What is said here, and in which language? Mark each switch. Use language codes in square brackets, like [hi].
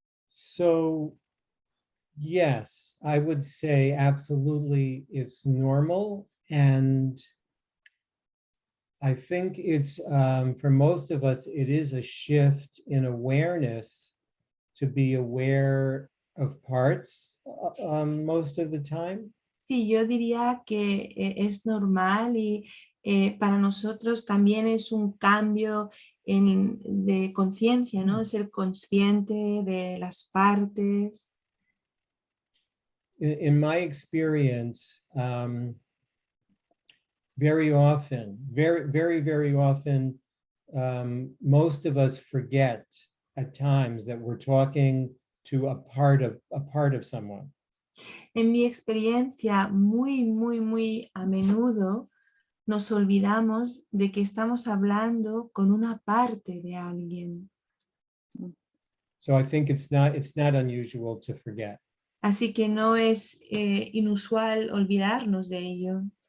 [en] So, yes, I would say absolutely it's normal. And I think it's, for most of us, it is a shift in awareness to be aware of parts most of the time. [es] Sí, yo diría que es normal y para nosotros también es un cambio de conciencia, ¿no? Ser consciente de las partes. [en] In my experience, very often, very often, most of us forget at times that we're talking to a part of someone. [es] En mi experiencia, muy a menudo nos olvidamos de que estamos hablando con una parte de alguien. [en] So I think it's not unusual to forget. [es] Así que no es inusual olvidarnos de ello.